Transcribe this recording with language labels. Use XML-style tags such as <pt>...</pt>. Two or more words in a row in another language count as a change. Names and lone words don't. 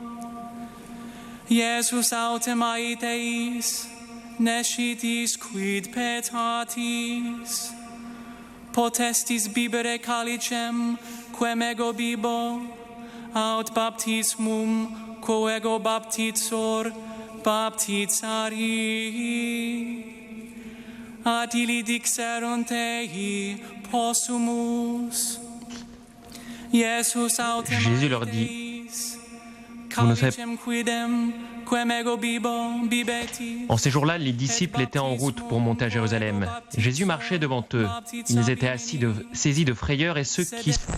<la>Iesus autem ait eis, nescitis quid petatis, potestis bibere calicem, quem ego bibo, aut baptismum, quo ego baptizor, baptizari. Ad illi dixerunt ei, possumus.</la> <fr>Jésus leur dit, vous ne savez... En ces jours-là, les disciples étaient en route pour monter à Jérusalem. Jésus marchait devant eux. Ils étaient saisis de frayeur et ceux qui...</fr>